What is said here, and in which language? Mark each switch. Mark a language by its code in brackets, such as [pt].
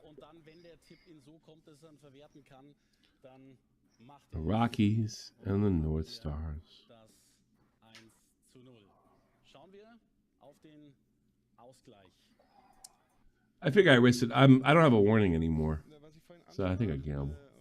[de] Und dann, wenn der Tipp in so kommt, dass er ihn verwerten kann, dann macht [en] The Rockies and the North Stars. [de] Das 1:0. Schauen wir auf den Ausgleich. [en] I think I risked it. I don't have a warning anymore, so I think I gamble.